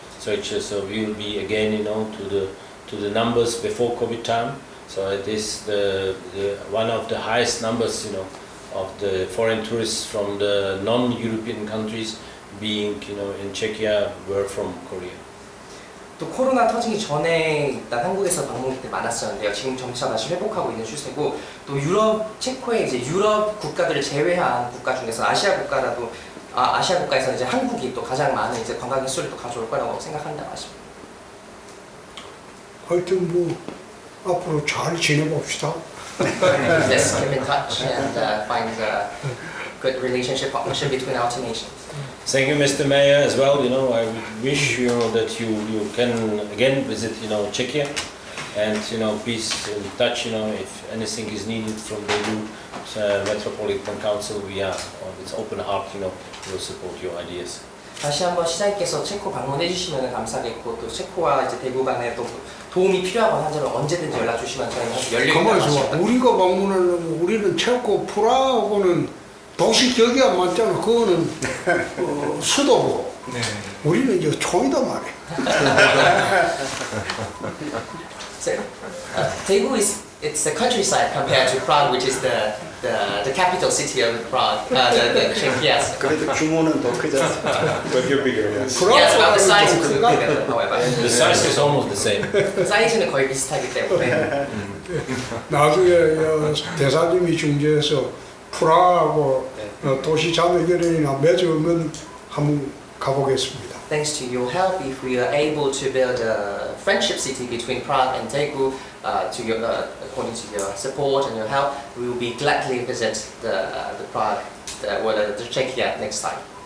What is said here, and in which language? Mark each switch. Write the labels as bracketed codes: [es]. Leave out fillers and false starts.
[en] So we will be again to the numbers before COVID time. So it is the one of the highest numbers of the foreign tourists from the non-European countries being in Czechia were from Korea. [ko] 또 코로나 터지기 전에 일단 한국에서 방문객들이 많았었는데요. 지금 점차 다시 회복하고 있는 추세고 또 체코의 이제 유럽 국가들을 제외한 국가 중에서 아시아 국가에서는 이제 한국이 또 가장 많은 이제 관광객 수를 또 가져올 거라고 생각한다고 하십니다. 하여튼 앞으로 잘 지내봅시다. [en] Let's keep in touch and find a good relationship, partnership between our two nations. Thank you, Mr. Mayor, as well. I wish that you can again visit Czechia, and please in touch. If anything is needed from the Metropolitan Council, we are with open heart. Will support your ideas. [ko] 다시 한번 시장님께서 체코 방문해 주시면 감사하겠고 또 체코와 이제 대구 간에 또 도움이 필요하거나 하면 언제든지 연락 주시면 저희는 열려 있다고 하십니다. 우리가 방문하려면 우리는 체코 프라하고는 도시 격이 안 맞잖아. 그거는 수도고. 네. 우리는 이제 총이다 말이야. [en] So, Daegu it's the countryside compared to Prague, which is the capital city of Prague, the Czechia. [ko] 그래도 규모는 더 크지 않습니까? [en] Yes, about the size is bigger, however. The size is almost the same. [ko] 사이즈는 거의 비슷하기 때문에. 나중에 대사님이 중재해서 프라하고 도시 자매결연이나 맺으면 한번 가보겠습니다. [en] Thanks to your help, if we are able to build a friendship city between Prague and Daegu, according to your support and your help, we will be gladly visit the Prague, the Czechia next time.